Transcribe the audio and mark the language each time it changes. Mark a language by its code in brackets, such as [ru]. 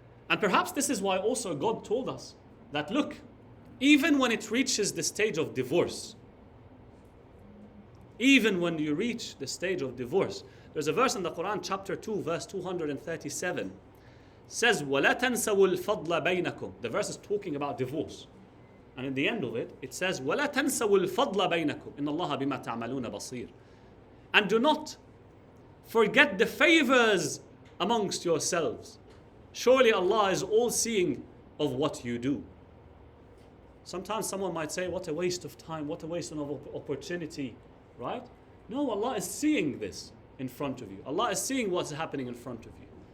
[en] And perhaps this is why also God told us that, look, even when it reaches the stage of divorce, even when you reach the stage of divorce, there's a verse in the Quran, chapter 2, verse 237, says, [ar] وَلَا تَنْسَوُا الْفَضْلَ بَيْنَكُمْ. [en] The verse is talking about divorce. And in the end of it, it says, [ar] وَلَا تَنْسَوُا الْفَضْلَ بَيْنَكُمْ إِنَّ اللَّهَ بِمَا تَعْمَلُونَ بَصِيرٌ. [en] And do not forget the favors amongst yourselves. Surely Allah is all seeing of what you do. Sometimes someone might say, what a waste of time, what a waste of opportunity, right? No, Allah is seeing this in front of you. Allah is seeing what's happening in front of you.